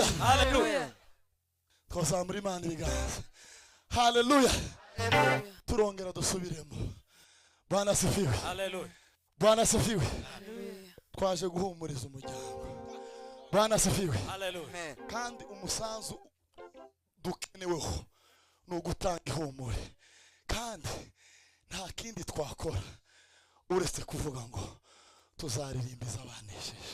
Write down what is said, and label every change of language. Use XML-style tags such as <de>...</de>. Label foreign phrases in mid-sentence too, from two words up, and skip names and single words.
<rw>Twazamura Imana ibiganza, haleluya. Turongera dusubiremo.</rw> <sw>Bwana asifiwe. Bwana asifiwe.</sw> <rw>Twaje guhumuriza umuryango.</rw> <sw>Bwana asifiwe.</sw> <rw>Kandi umusanzu dukeneweho no gutanga ihumure, kandi nta kindi twakora uretse kuvuga ngo tuzaririmbiza abanesheje.</rw>